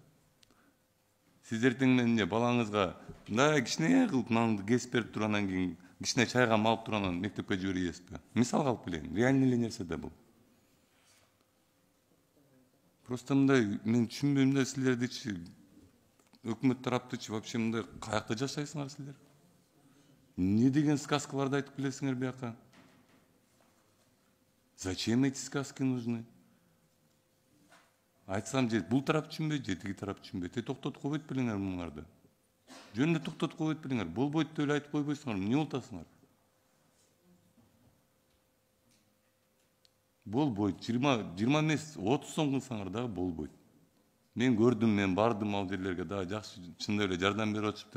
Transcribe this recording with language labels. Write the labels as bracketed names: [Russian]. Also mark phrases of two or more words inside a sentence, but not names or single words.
[Kyrgyz] Сиз эртең менен балаңызга мындай кичине кылып нанды кесип берип туруп анан кийин кичине чайга малып туруп анан мектепке жибересизби? Мисалга алып келейин. Реальный эле нерсе да бул. Просто мындай мен түшүнбөйм да, силердичи өкмөт тараптычы вообще мындай каякта жашайсыңар силер? Не деген сказкаларды айтып келесиңер бияка? [Russian] Зачем эти сказки нужны? [Kyrgyz] Айтсам же бул тарап түшүнбөйт, же тиги тарап түшүнбөйт. Токтотуп койбойт белеңер муңарды. Жөн эле токтотуп койбойт белеңер. Болбойт деп эле айтып койбойсуңар. Эмне болуп атасыңар? Болбойт. 20 эмес 30 сом кылсаңар дагы болбойт. Мен көрдүм, мен бардым ал жерлерге, дагы жакшы чындап эле жардам берип атышыптыр.